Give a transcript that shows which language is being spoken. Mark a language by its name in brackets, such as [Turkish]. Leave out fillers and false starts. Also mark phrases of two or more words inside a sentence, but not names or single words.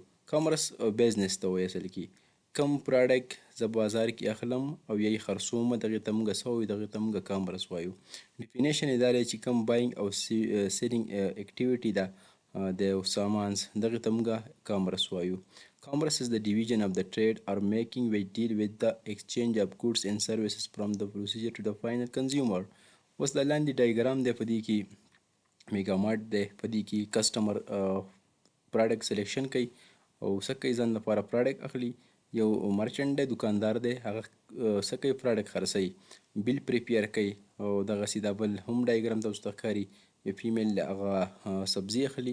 [Pashto] کامرس بزنس ته وایي اصل کې. کوم پروډکټ زه بازار کې اخلم او یا یې خرڅوم دغې ته موږ څه وایو؟ دغې ته موږ کامرس وایو. ډیفینیشن یې دا دی چې کوم باینګ او [English] selling activity [Pashto] ده د یو سامان دغې ته موږ کامرس وایو. [English] Commerce is the division of the trade or making which deal with the exchange of goods and services from the procedure to the final consumer. [Pashto] اوس د لاندې ډایګرام دی، په دې کې میګا مارټ دی، په دې کې [English] customer product selection [Pashto] کوي او څه کوي؟ ځان لپاره پروډکټ اخلي. یو مرچنټ دی، دکاندار دی، هغه څه کوي؟ پروډکټ خرڅوي، [English] bill prepare [Pashto] کوي. او دغسې دا بل هم ډایګرام تاسو ته ښکاري، یو فیمیل دی هغه سبزي اخلي.